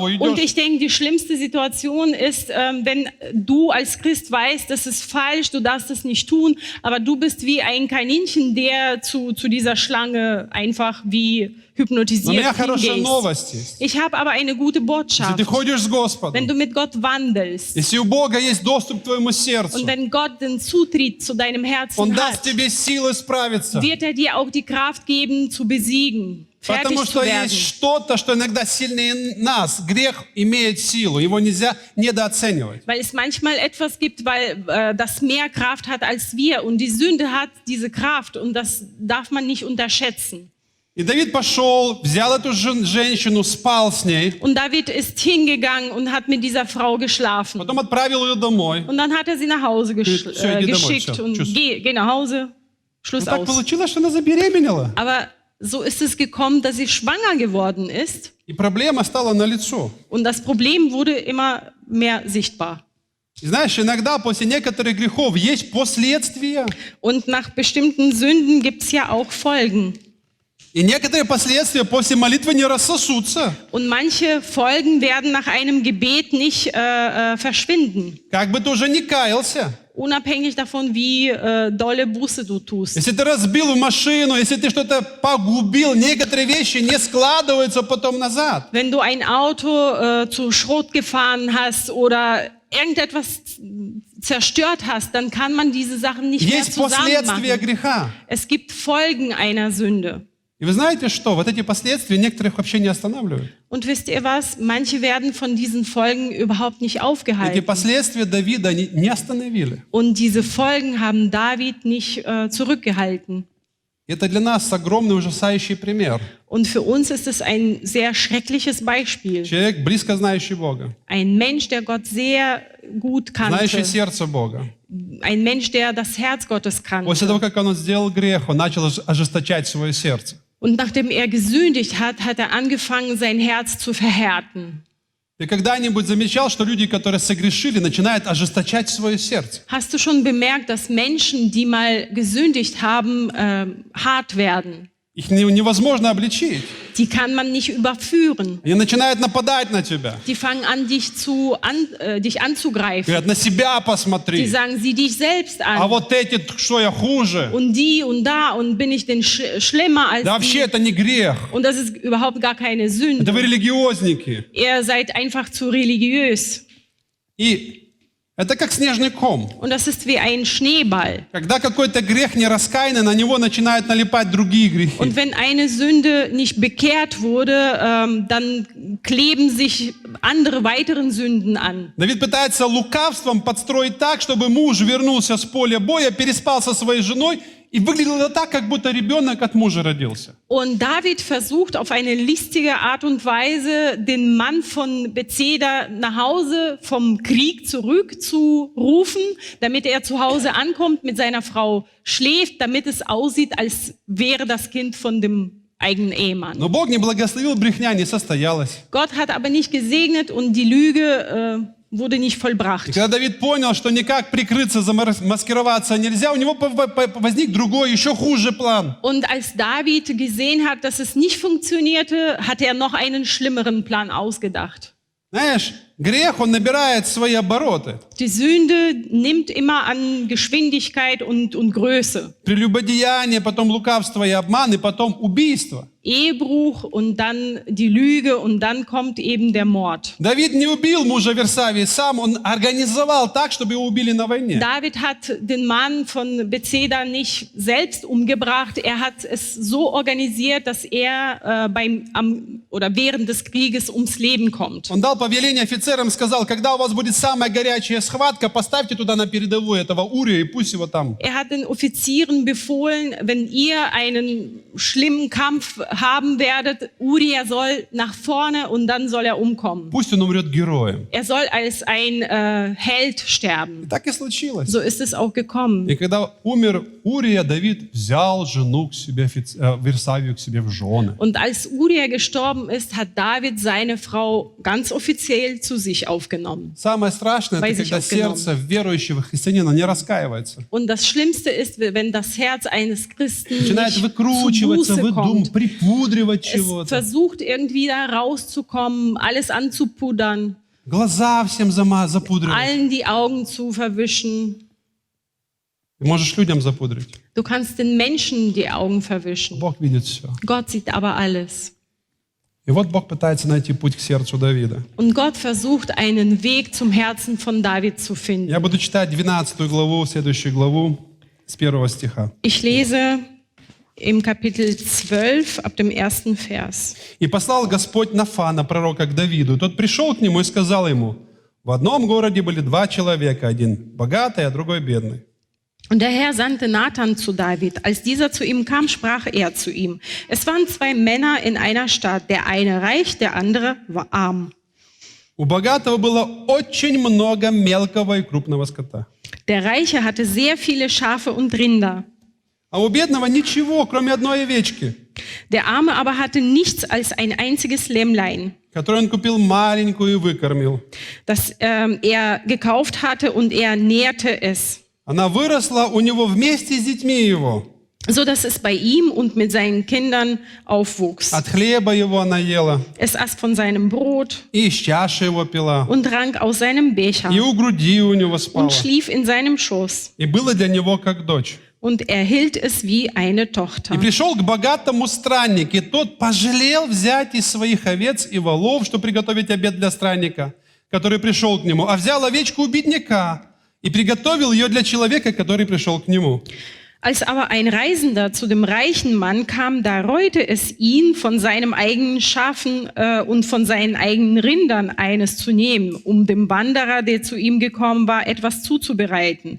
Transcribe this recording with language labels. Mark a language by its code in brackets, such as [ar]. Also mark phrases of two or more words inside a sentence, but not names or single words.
[de] Und [ru] идешь. [de] ich denke, die schlimmste Situation ist, wenn du als Christ weißt, das ist falsch, du darfst es nicht tun, aber du bist wie ein Kaninchen, der zu dieser Schlange einfach wie [ru] Но у [de] hypnotisiert [ru] меня хорошая [de] hingehst. [ru] новость есть. [de] Ich habe aber eine gute [ru] Если [de] Botschaft. [ru] ты ходишь с Господом, [de] Wenn du mit Gott wandelst [ru] если у Бога есть доступ к твоему сердцу, [de] und wenn Gott den Zutritt zu deinem [ru] Он [de] Herzen [ru] даст [de] hat, [ru] тебе силы справиться. [de] wird er dir auch die Kraft geben, zu besiegen, [ru] Потому [de] fertig [ru] что [de] zu [ru] есть [de] werden. [ru] что-то, что иногда сильнее нас. Грех имеет силу, его нельзя недооценивать. [de] Weil es manchmal etwas gibt, weil das mehr Kraft hat als wir. Und die Sünde hat diese Kraft und das darf man nicht unterschätzen. [ru] И Давид пошел, взял эту женщину, спал с ней, [de] Und David ist hingegangen und hat mit dieser Frau geschlafen. [ru] потом отправил ее домой. [de] Und dann hat er sie nach Hause [ru] Всё, иди домой, [de] geschickt [ru] всё, [de] und tschüss. geh nach Hause, [ru] Но [de] Schluss [ru] так [de] aus. [ru] получилось, что она забеременела. [de] Aber so ist es gekommen, dass sie schwanger geworden ist. [ru] И проблема стала налицо. [de] Und das Problem wurde immer mehr sichtbar. [ru] И знаешь, иногда после некоторых грехов есть последствия. [de] Und nach bestimmten Sünden gibt es ja auch Folgen. [ru] И некоторые последствия после молитвы не рассосутся. [de] Und manche Folgen werden nach einem Gebet nicht verschwinden. [ru] Как бы ты уже не каялся. [de] Unabhängig davon, wie dolle Buße du tust. [ru] Если ты разбил машину, если ты что-то погубил, некоторые вещи не складываются потом назад. [de] Wenn du ein Auto zu Schrot gefahren hast oder irgendetwas zerstört hast, dann kann man diese Sachen nicht mehr [ru] Есть [de] zusammen [ru] последствия [de] machen. [ru] греха. [de] Es gibt Folgen einer Sünde. [ru] И вы знаете что? Вот эти последствия некоторых вообще не останавливают. [de] Und wisst ihr was? Manche werden von diesen Folgen überhaupt nicht [ru] Эти [de] aufgehalten. [ru] последствия Давида не остановили. [de] Und diese Folgen haben David nicht zurückgehalten. [ru] Это для нас огромный ужасающий пример. [de] Und für uns ist es ein sehr schreckliches Beispiel. [ru] Человек, близко знающий Бога, [de] Ein Mensch, der Gott sehr gut [ru] знающий [de] kannte. [ru] сердце Бога. [de] Ein Mensch, der das Herz Gottes [ru] После того, [de] kannte. [ru] как он сделал грех, он начал ожесточать свое сердце. [de] Und nachdem er gesündigt hat, hat er angefangen, sein Herz zu verhärten. [ru] Ты когда-нибудь замечал, что люди, которые согрешили, начинают ожесточать свое сердце? [de] Hast du schon bemerkt, dass Menschen, die mal gesündigt haben, hart werden? [ru] Их невозможно обличить. [de] Die kann man nicht überführen. [ru] Они начинают нападать на тебя. [de] Die fangen an, dich anzugreifen. [ru] Говорят: на себя [de] Die [ru] посмотри. [de] sagen, sieh dich selbst [ru] А [de] an. [ru] вот эти, что я хуже? [de] Und die und da und bin ich denn schlimmer als [ru] Да вообще [de] die? [ru] это не грех. [de] Und das ist überhaupt gar keine [ru] Это [de] Sünde. [ru] вы религиозники. [de] Ihr seid einfach zu religiös. [ru] И это как снежный ком. [de] Und das ist wie ein Schneeball. [ru] Когда какой-то грех не раскаянный, на него начинают налипать другие грехи. [de] Und wenn eine Sünde nicht bekehrt wurde, dann kleben sich andere weiteren Sünden an. [ru] Давид пытается лукавством подстроить так, чтобы муж вернулся с поля боя, переспал со своей женой, и выглядело так, как будто ребенок от мужа родился. [de] Und David versucht auf eine listige Art und Weise, den Mann von Bethseda nach Hause vom Krieg zurückzurufen, damit er zu Hause ankommt, mit seiner Frau schläft, damit es aussieht, als wäre das Kind von dem eigenen Ehemann. [ru] Но Бог не благословил, брехня не состоялась. [de] Gott hat aber nicht gesegnet und die Lüge wurde nicht [ru] И [de] vollbracht. [ru] когда Давид понял, что никак прикрыться, замаскироваться нельзя, у него возник другой, еще хуже план. [de] Und als David gesehen hat, dass es nicht funktionierte, hat er noch einen schlimmeren Plan ausgedacht. [ru] Знаешь, грех, он набирает свои обороты. [de] Die Sünde nimmt immer an Geschwindigkeit und Größe. [ru] Прелюбодеяние, потом лукавство и обман, и потом убийство. [de] Ehebruch und dann die Lüge und dann kommt eben der Mord. [ru] Давид не убил мужа Версавии сам, он организовал так, чтобы его убили на войне. [de] David hat den Mann von Bethseda nicht selbst umgebracht. Er hat es so organisiert, dass er am oder während des Krieges ums Leben kommt. [ru] Он дал повеление офицерам, сказал, когда у вас будет самая горячая схватка, поставьте туда на передовую этого Урия и пусть его там. [de] Er hat den Offizieren befohlen, wenn ihr einen schlimmen Kampf haben werdet, Uria soll nach vorne und dann soll er umkommen. [ru] Пусть он умрет героем. [de] Er soll als ein Held sterben. [ru] И так и случилось. [de] So ist es auch gekommen. [ru] И когда умер Урия, Давид взял жену к себе, Версавию к себе в жены. [de] Und als Uria gestorben ist, hat David seine Frau ganz offiziell zu sich aufgenommen. [ru] Самое страшное, это когда сердце верующего христианина не раскаивается. [de] Und das Schlimmste ist, wenn das Herz eines Christen [ru] Начинает [de] nicht [ru] выкручиваться, [de] zu Buße kommt. [ru] припудривать [de] Es [ru] чего-то. [de] versucht irgendwie da rauszukommen, alles anzupudern, [ru] Глаза всем запудривать. [de] allen die Augen zu verwischen. [ru] Ты можешь людям запудрить. [de] Du kannst den Menschen die Augen verwischen. [ru] Бог видит все. [de] Gott sieht aber alles. [ru] И вот Бог пытается найти путь к сердцу Давида. [de] Und Gott versucht, einen Weg zum Herzen von David zu finden. [ru] Я буду читать 12 главу, следующую главу, с 1 стиха. [de] Ich lese im Kapitel 12 ab dem 1. Vers. [ru] «И послал Господь Нафана, пророка, к Давиду. Тот пришел к нему и сказал ему, в одном городе были два человека, один богатый, а другой бедный. [de] Und der Herr sandte Nathan zu David. Als dieser zu ihm kam, sprach er zu ihm. Es waren zwei Männer in einer Stadt, der eine reich, der andere war arm. [ru] У богатого было очень много мелкого и крупного скота. [de] Der Reiche hatte sehr viele Schafe und Rinder. [ru] А у бедного ничего, кроме одной овечки, [de] Der Arme aber hatte nichts als ein einziges Lämmlein, [ru] которую он купил маленькую и выкормил. [de] das er gekauft hatte, und er nährte es, [ru] Она выросла у него вместе с детьми его. [de] so dass es bei ihm und mit seinen Kindern aufwuchs. [ru] От хлеба его она ела, [de] Es aß von seinem Brot [ru] и из чаши его пила, [de] und trank aus seinem Becher [ru] и у груди у него спала. [de] und schlief in seinem Schoß. [ru] И было для него как дочь. [de] Und er hielt es wie eine [ru] И [de] Tochter. [ru] пришел к богатому странник, и тот пожалел взять из своих овец и волов, чтобы приготовить обед для странника, который пришел к нему, а взял овечку у бедняка и приготовил ее для человека, который пришел к нему. [de] Als aber ein Reisender zu dem reichen Mann kam, da reute es ihn, von seinem eigenen Schafen und von seinen eigenen Rindern eines zu nehmen, um dem Wanderer, der zu ihm gekommen war, etwas zuzubereiten.